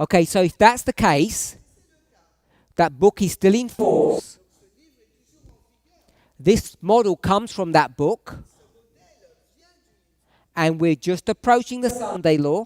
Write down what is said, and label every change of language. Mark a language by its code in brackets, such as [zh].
[en] Okay, so if that's the case, [fr] C'est le cas. [en] that book is still in force. [fr] Ce livre est toujours en vigueur. [en] This model comes from that book, [fr] Ce modèle vient du livre. [en] and we're just approaching the Sunday law,